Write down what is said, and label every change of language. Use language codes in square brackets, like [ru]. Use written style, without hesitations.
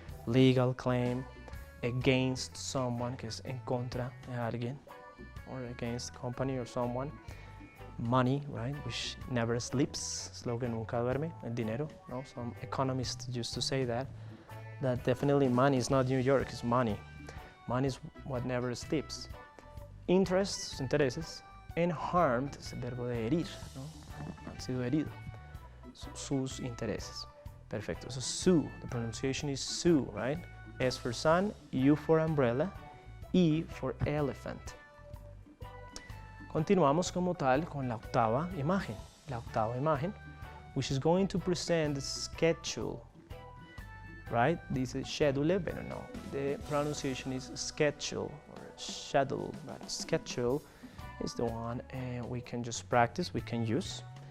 [en] Legal claim, against someone, [es] que es en contra de alguien, [en] or against the company or someone. [es] Money, right, [en] which never sleeps, [es] es lo que nunca duerme, el dinero, no? [en] Some economists used to say that definitely money is not New York, it's money. Money is what never sleeps. [es] Interests, intereses, [en] and harmed, [es] es el verbo de herir, ¿no? Han sido heridos, sus intereses. [en] Perfecto, so sue, the pronunciation is sue, right? S for sun, U for umbrella, E for elephant. [es] Continuamos como tal con la octava imagen. La octava imagen, [en] which is going to present the schedule, right? This is schedule, but no, the pronunciation is schedule or schedule, but schedule is the one we can just practice, we can use.